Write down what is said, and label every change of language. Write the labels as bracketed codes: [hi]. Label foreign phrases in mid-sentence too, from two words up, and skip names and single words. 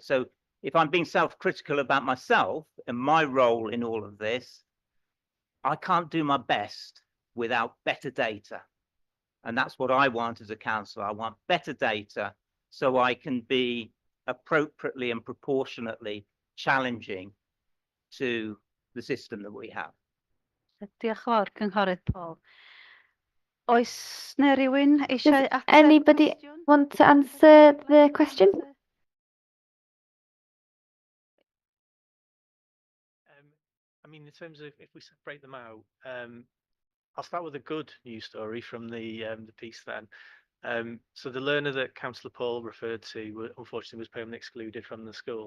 [en] So if I'm being self-critical about myself and my role in all of this, I can't do my best without better data. And that's what I want as a councillor. I want better data so I can be appropriately and proportionately challenging to the system that we have. [cy] Diolch yn fawr, Cynghorydd Paul. Oes 'na rywun eisiau [en] Does [cy] ateb [en] anybody [cy] cwestiwn? [en] want to answer the question? I mean, in terms of if we separate them out, I'll start with a good news story from the piece then. So the learner that Councillor Paul referred to, unfortunately, was permanently excluded from the school.